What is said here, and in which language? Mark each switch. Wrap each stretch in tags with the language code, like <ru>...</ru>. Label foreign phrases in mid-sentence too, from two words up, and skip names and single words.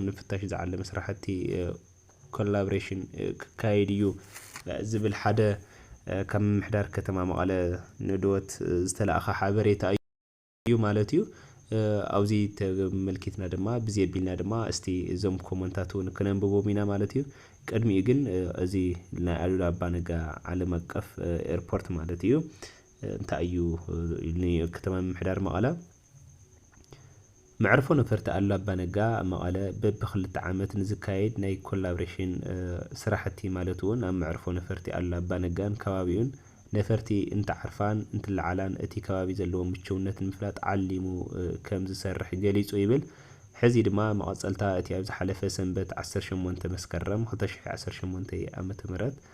<ti>ንፍታሽ ዝዓለ መስራሕቲ ኮላቦሬሽን ካይድዩ ዝብል ሓደ ከም ምሕዳር ከተማ መቐለ ንዶት ዝተላእኸ ሓበሬታ እዩ ማለት እዩ ኣብዚ ተመልኪትና ድማ ብዘቢልና ድማ እስቲ እዞም ኮመንታቱን ክነንብቦም ኢና ማለት እዩ ቅድሚኡ ግን እዚ ናይ አሉላ አባ ነጋ ዓለም አቀፍ ኤርፖርት ማለት እዩ እንታዩ ከተማ ምሕዳር መቐለ መዕርፎ ነፈርቲ አላባ ነጋ መቐለ በብክልተ ዓመት ንዝካየድ ናይ ኮላቦሬሽን ስራሕቲ ማለት እውን ኣብ መዕርፎ ነፈርቲ አላባ ነጋን ከባቢውን ነፈርቲ እንተዓርፋን እንትለዓላን እቲ ከባቢ ዘለዎ ምቹውነት ንምፍላጥ ዓሊሙ ከም ዝሰርሕ ገሊጹ ይብል ሕዚ ድማ መቐጸልታ እቲ ኣብ ዝሓለፈ ሰንበት 18 መስከረም 2018 ዓመተ ምህረት</ti>